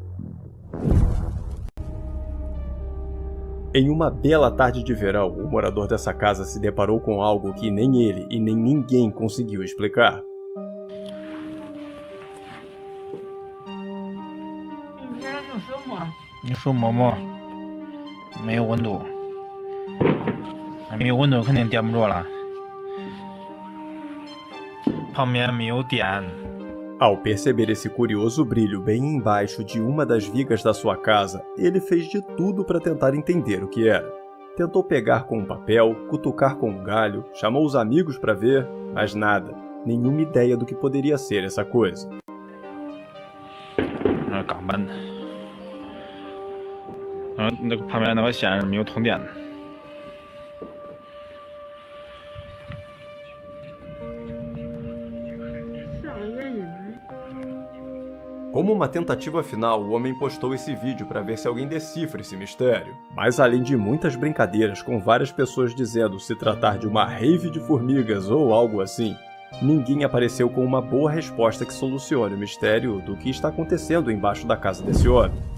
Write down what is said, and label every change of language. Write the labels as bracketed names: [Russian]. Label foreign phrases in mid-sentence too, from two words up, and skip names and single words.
[Portuguese] Em uma bela tarde de verão, o morador dessa casa se deparou com algo que nem ele e nem ninguém conseguiu explicar. Isso, mamãe. [Chinese] 没有温度，没有温度肯定点不着了。旁边没有电。 [Portuguese] Ao perceber esse curioso brilho bem embaixo de uma das vigas da sua casa, ele fez de tudo para tentar entender o que era. Tentou pegar com um papel, cutucar com um galho, chamou os amigos para ver, mas nada. Nenhuma ideia do que poderia ser essa coisa. [Chinese] 钢板，那个旁边那个线是没有通电的。 [Portuguese] Como uma tentativa final, o homem postou esse vídeo para ver se alguém decifra esse mistério. Mas além de muitas brincadeiras com várias pessoas dizendo se tratar de uma rave de formigas ou algo assim, ninguém apareceu com uma boa resposta que solucione o mistério do que está acontecendo embaixo da casa desse homem.